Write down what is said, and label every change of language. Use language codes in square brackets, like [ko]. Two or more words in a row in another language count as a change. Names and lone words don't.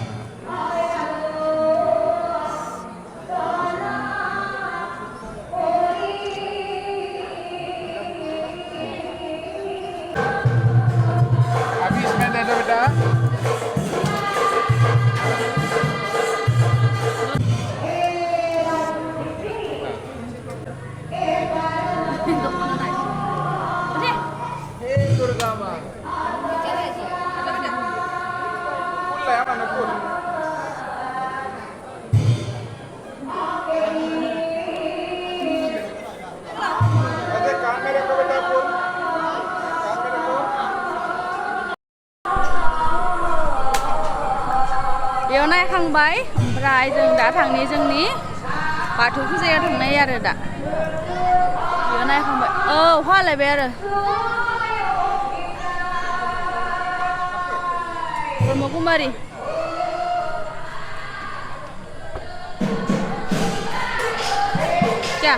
[hi] अभी इसमें दे दो बेटा दुर्गा माँ फुल है मैंने फुल अरे कान में रखो बेटा फुल कान में रखो [brx] बेयाव नायखांबाय ओमफ्राय जों दा थांनि जोंनि बाथौ फुजायाव थांनाय आरो दा बेयाव नायखांबाय औ हालायबाय आरो ब्रह्मकुमारि क्या